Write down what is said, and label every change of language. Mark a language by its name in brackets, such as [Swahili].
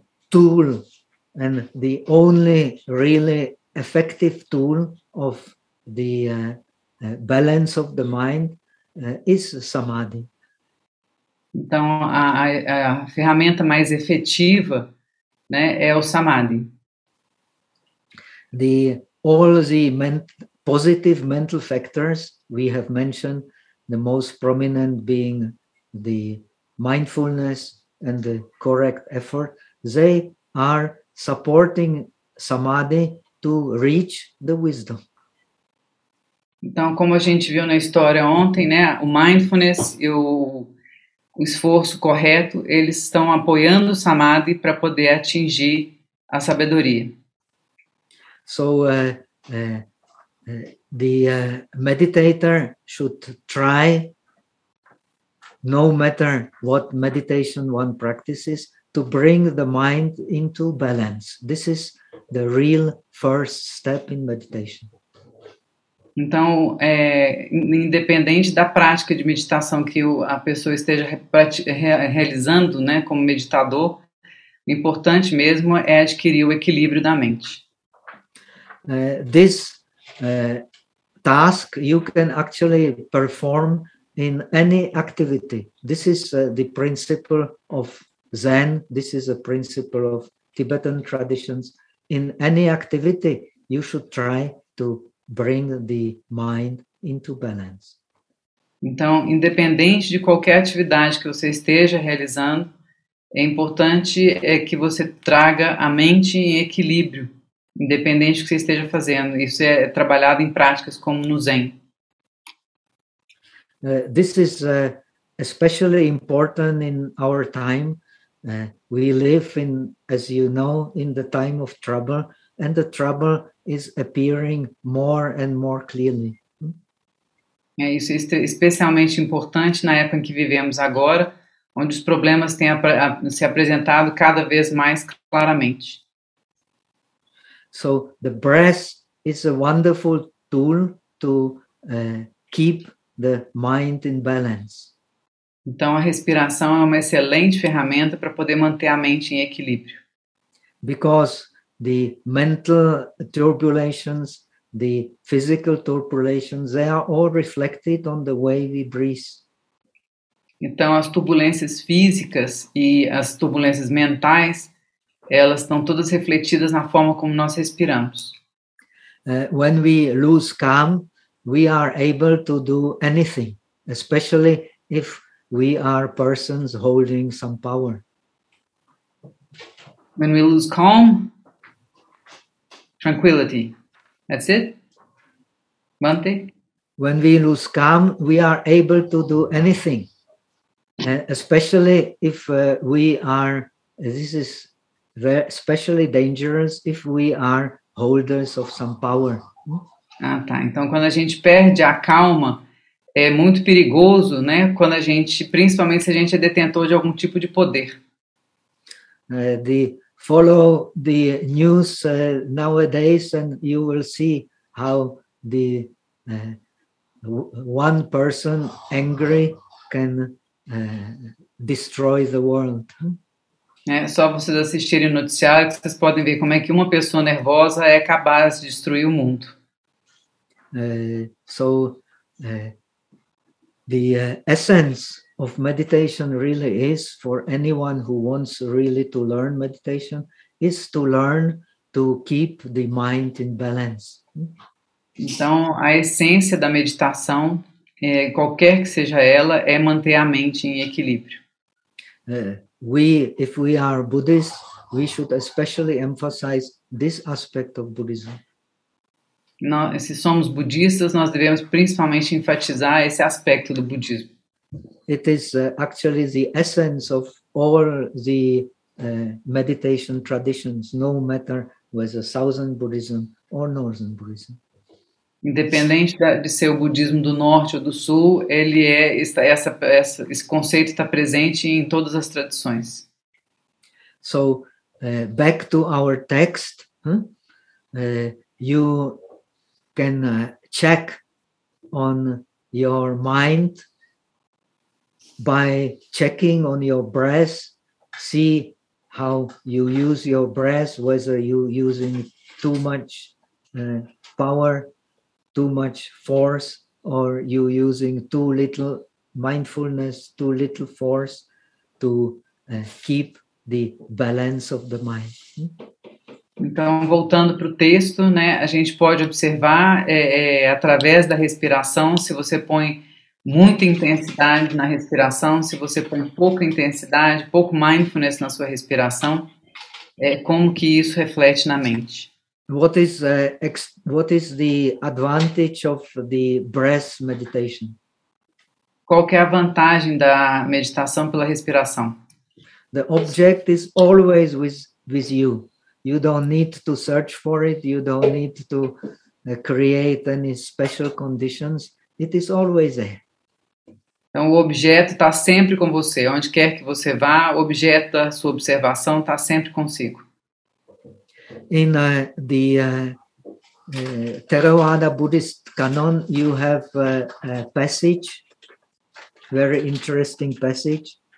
[English] Tool and the only really effective tool of the balance of the mind is samadhi. [Portuguese] Então, a ferramenta mais efetiva, né, é o samadhi. [English] All the positive mental factors we have mentioned, the most prominent being the mindfulness and the correct effort, they are supporting samadhi to reach the wisdom. [Portuguese] Então, como a gente viu na história ontem, né, o mindfulness e o esforço correto, eles estão apoiando o samadhi para poder atingir a sabedoria. [English] So, the meditator should try, no matter what meditation one practices, to bring the mind into balance. This is the real first step in meditation. [Portuguese] Então, independente da prática de meditação que a pessoa esteja realizando, né, como meditador, o importante mesmo é adquirir o equilíbrio da mente. [English] This task you can actually perform in any activity. This is the principle of Zen. This is a principle of Tibetan traditions. In any activity, you should try to bring the mind into balance. [Portuguese] Então, independente de qualquer atividade que você esteja realizando, é importante que você traga a mente em equilíbrio, independente do que você esteja fazendo. Isso é trabalhado em práticas como no Zen. [English] This is especially important in our time. We live in, as you know, in the time of trouble, and the trouble is appearing more and more clearly. [Portuguese] É isso, especialmente importante na época em que vivemos agora, onde os problemas têm se apresentado cada vez mais claramente. [English] So the breath is a wonderful tool to keep the mind in balance. [Portuguese] Então, a respiração é uma excelente ferramenta para poder manter a mente em equilíbrio. [English] Because the mental turbulations, the physical turbulations, they are all reflected on the way we breathe. [Portuguese] Então, as turbulências físicas e as turbulências mentais, elas estão todas refletidas na forma como nós respiramos. [English] When we lose calm, we are able to do anything, especially if we are persons holding some power. When we lose calm, tranquility. That's it? Mante? When we lose calm, we are able to do anything, especially if we are, this is especially dangerous if we are holders of some power. [Portuguese] Ah, tá. Então, quando a gente perde a calma, é muito perigoso, né? Quando a gente, principalmente se a gente é detentor de algum tipo de poder. [English] The follow the news nowadays, and you will see how the one person angry can destroy the world. [Portuguese] É só vocês assistirem o noticiário que vocês podem ver como é que uma pessoa nervosa é capaz de destruir o mundo. [English] The essence of meditation really is for anyone who wants really to learn meditation is to learn to keep the mind in balance. [Portuguese] Então, a essência da meditação, qualquer que seja ela, é manter a mente em equilíbrio. [English] If we are Buddhists, we should especially emphasize this aspect of Buddhism. [Portuguese] Nós, se somos budistas, nós devemos principalmente enfatizar esse aspecto do budismo. [English] It is actually the essence of all the meditation traditions, no matter whether Southern Buddhism or Northern Buddhism. [Portuguese] Independente de ser o budismo do norte ou do sul, ele é esse conceito está presente em todas as tradições. [English] So, back to our text, you can check on your mind by checking on your breath, see how you use your breath, whether you're using too much power, too much force, or you're using too little mindfulness, too little force to keep the balance of the mind. [Portuguese] Então, voltando para o texto, né, a gente pode observar através da respiração, se você põe muita intensidade na respiração, se você põe pouca intensidade, pouco mindfulness na sua respiração, como que isso reflete na mente. [English] What is the advantage of the breath meditation? [Portuguese] Qual que é a vantagem da meditação pela respiração? [English] The object is always with you. You don't need to search for it. You don't need to create any special conditions. It is always there. [Portuguese] Então, o objeto está sempre com você. Onde quer que você vá, o objeto da sua observação está sempre consigo. [English] In the Theravada Buddhist canon, you have a passage, very interesting passage.